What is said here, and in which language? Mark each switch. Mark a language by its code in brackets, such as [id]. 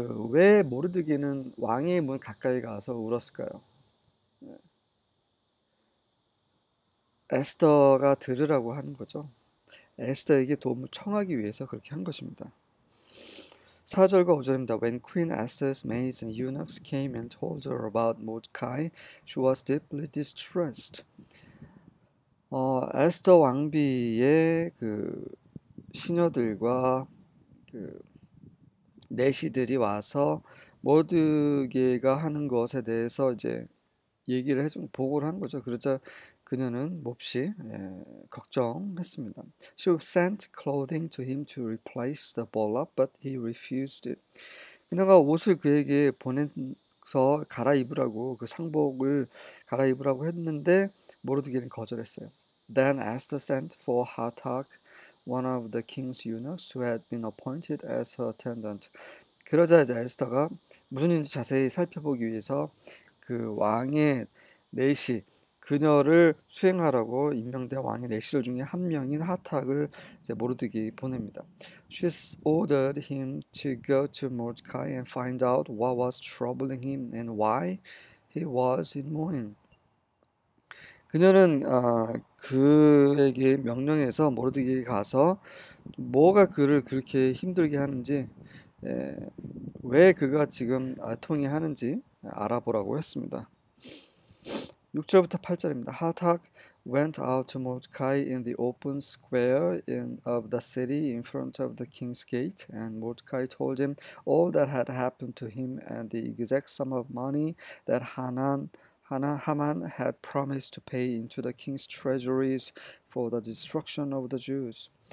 [ko] 왜 모르드게는 왕의 문 가까이 가서 울었을까요? 에스더가 들으라고 하는 거죠. 에스더에게 도움을 청하기 위해서 그렇게 한 것입니다. 4절과 5절입니다. [en] When Queen Esther's maids and eunuchs came and told her about Mordecai, she was deeply distressed. [ko] 에스더 왕비의 시녀들과 내시들이 와서 모르드게가 하는 것에 대해서 이제 얘기를 보고를 한 거죠. 그러자 그녀는 몹시 걱정했습니다. [en] She sent clothing to him to replace the burlap, but he refused it. [ko] 그녀가 옷을 그에게 보내서 갈아입으라고 그 상복을 갈아입으라고 했는데 모르드게는 거절했어요. [en] Then Esther sent for Hathach, one of the king's eunuchs who had been appointed as her attendant. [ko] 그러자 이제 에스더가 무슨 일인지 자세히 살펴보기 위해서 그 왕의 내시 그녀를 수행하라고 임명된 왕의 내시들 중에 한 명인 하탁을 이제 모르드게에게 보냅니다. [en] She ordered him to go to Mordecai and find out what was troubling him and why he was in mourning. [ko] 그녀는 그에게 명령해서 모르드게에게 가서 뭐가 그를 그렇게 힘들게 하는지 왜 그가 지금 통해하는지 알아보라고 했습니다. 6절부터 8절입니다. [en] Hathach went out to Mordecai in the open square of the city in front of the king's gate, and Mordecai told him all that had happened to him and the exact sum of money that Haman had promised to pay into the king's treasuries for the destruction of the Jews.